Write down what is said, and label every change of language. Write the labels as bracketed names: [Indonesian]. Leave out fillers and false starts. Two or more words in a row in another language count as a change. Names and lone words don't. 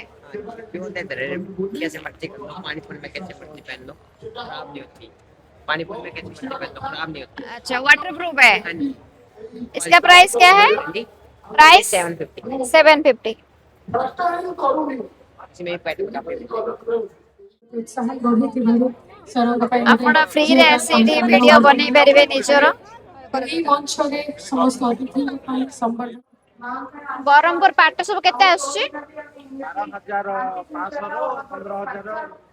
[Hindi] प्योर लेदर है कैसे मर्जी कर लो पानी पूरी में कैसे मर्जी पहन लो खराब नहीं होती पानी पूरी में कैसे मर्जी पहन लो खराब नहीं होती अच्छा वाटरप्रूफ है हाँ जी इसका प्राइस क्या है जी प्राइस 750 750 इसमें एक पैटर्न का [Odia] ଆପଣ ଫ୍ରିରେ ଆସିକି ଭିଡିଓ ବନେଇ ପାରିବେ ନିଜର ବ୍ରହ୍ମପୁର ପାଟ ସବୁ କେତେ ଆସୁଛି 12,500 15,000